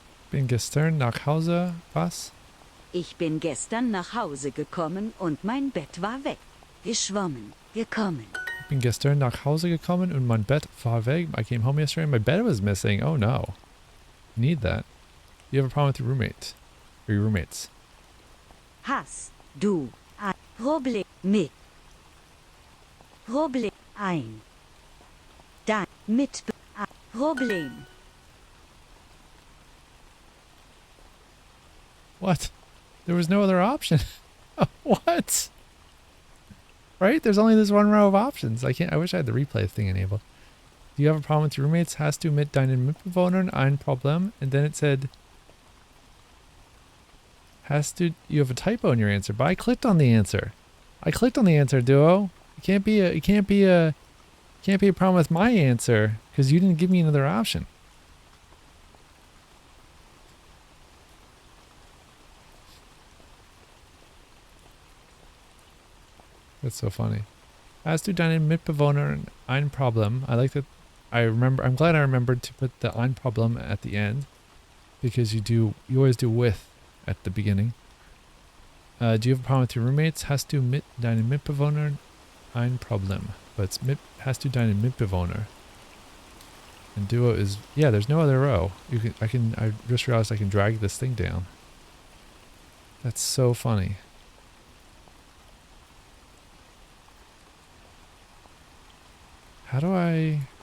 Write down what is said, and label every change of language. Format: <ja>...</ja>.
<de>Bin gestern nach Hause. Was? Ich bin gestern nach Hause gekommen und mein Bett war weg. Geschwommen, gekommen. Bin gestern nach Hause gekommen und mein Bett war weg.</de> <en>I came home yesterday and my bed was missing. Oh no. You need that. You have a problem with your roommate. Or your roommates.</en> <de>Hast du ein Problem mit? Problem ein. Dein Problem.</de> <en>What? There was no other option. What? Right? There's only this one row of options. I wish I had the replay thing enabled. Do you have a problem with your roommates?</en> <de>Hast du mit deinen Mitbewohnern ein Problem?</de> <en>And then it said, you have a typo in your answer, but I clicked on the answer. I clicked on the answer, Duo. It can't be a problem with my answer because you didn't give me another option. That's so funny.</en> <de>Hast du deinen Mitbewohnern ein Problem?</de> <en>I like that. I'm glad I remembered to put the</en> <de>ein Problem</de> <en>at the end because you always do with at the beginning. Do you have a problem with your roommates?</en> <de>Hast du mit deinen Mitbewohnern ein Problem?</de> <en>But it's</en> <de>hast du deinen Mitbewohner.</de> <en>And Duo is, yeah, there's no other row. I just realized I can drag this thing down. That's so funny. How do I...</en>